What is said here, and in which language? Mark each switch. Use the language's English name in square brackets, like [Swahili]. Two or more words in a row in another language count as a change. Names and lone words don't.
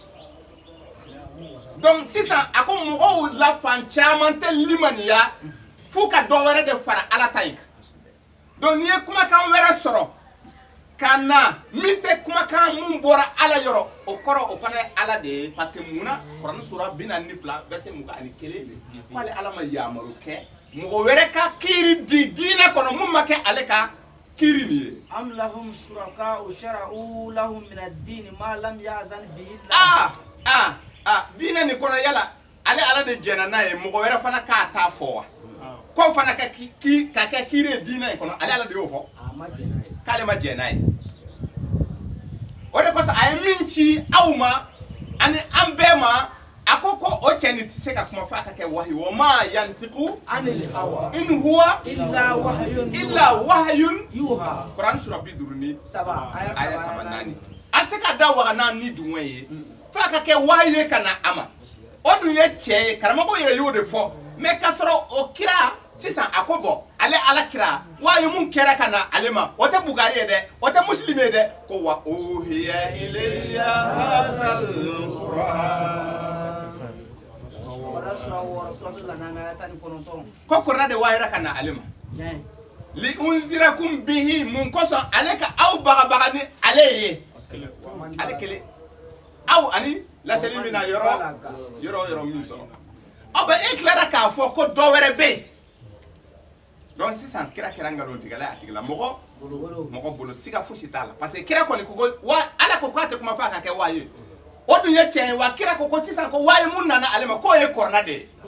[Bambara] donc sisan a ko mɔgɔw la fan caman tɛ limaniya f'u ka dɔ wɛrɛ de fara ala ta in kan donc n'i ye kumakan wɛrɛ sɔrɔ ka na min tɛ kumakan mun bɔra ala yɔrɔ o kɔrɔ o fana ye ala de ye parce que munna kuranɛ sura 42 verset 21 k'ale ala ma yamaru kɛ mɔgɔ wɛrɛ ka kiiri di diinɛ kɔnɔ mun ma kɛ ale ka kiiri nin ye [Arabic] أم لهم شركاء شرعوا لهم من الدين ما لم يأذن به [Bambara] diinɛ nin kɔnɔ yala ale ala de jɛnna n'a ye mɔgɔ wɛrɛ fana k'a ta fɔ wa ko fana ka kɛ kiiri ye diinɛ in kɔnɔ ale ala de y'o fɔ k'ale ma jɛn n'a ye o de kosɔn a ye min ci aw ma ani an bɛɛ ma a ko o cɛ nin tɛ se ka kuma fɔ a ka kɛ wahayi [Arabic] وما ينطق عن الهوى إن هو إلا وحي يوحى. [Bambara] Quran sura 57 aya aya 3 4 a tɛ se ka da waga n'a ni dun ye f'a ka kɛ wahayi ye ka na a ma o dun ye cɛ ye karamɔgɔ yɛrɛ y'o de fɔ mais k'a sɔrɔ o kira sisan a ko bɔ ale ala kira wahayi mun kɛra ka na ale ma o tɛ Bugari ye dɛ o tɛ Muslim ye dɛ ko [Arabic] وأوحي إلي هذا القرآن [Bambara] ko Qur'an de wahira ka na ale ma [Arabic] لأنذركم به [Bambara] mun kosɔn ale ka aw bagabaga ni ale ye ale kelen aw ani laseli min na yɔrɔ min sɔrɔ aw bɛ e tilara k'a fɔ ko dɔ wɛrɛ bɛ yen donc sisan kira kɛra nkalontigɛla ye a tigila mɔgɔ bolo siga fosi t'a la [French] parce que [Bambara] kira kɔni ko wa ala ko k'a tɛ kuma fɔ a ka kɛ waa ye o dun ye tiɲɛ ye wa kira ko sisan ko waa ye mun nana ale ma k'o ye kɔrɔna de ye